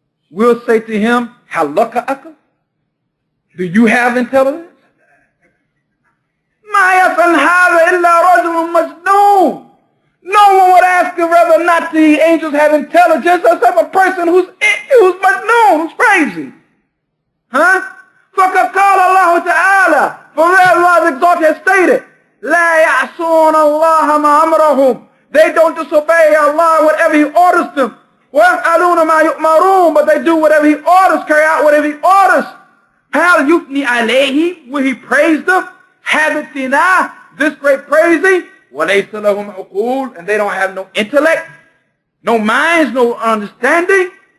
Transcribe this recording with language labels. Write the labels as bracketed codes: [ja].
[en] We'll say to him, [ar] هَلْ لَكَ أَقْلٌ, [en] do you have intelligence? [ar] مَا يَفْعَلْ هَذَا إِلَّا رَجُلٌ مَجْنُونٌ. [en] No one would ask him whether or not the angels have intelligence except a person who's majnoon, who's crazy. [ar] فَقَدْ قَالَ اللَّهُ تَعَالَى, [en] for Allah the Exalted has stated, [ar] لَا يَعْصُونَ اللَّهَ مَا أَمْرَهُم. [en] They don't disobey Allah whatever He orders them. [ar] وَيَفْعَلُونَ مَا يُؤْمَرُونَ, [en] but they do whatever He orders, carry out whatever He orders. [ar] هَلْ يُثْنِي عَلَيْهِ, [en] will He praise them? [ar] هَذَا [en] this great praising. [ar] وَلَيْسَ لَهُمْ عُقُولٌ, [en] and they don't have no intellect, no minds, no understanding.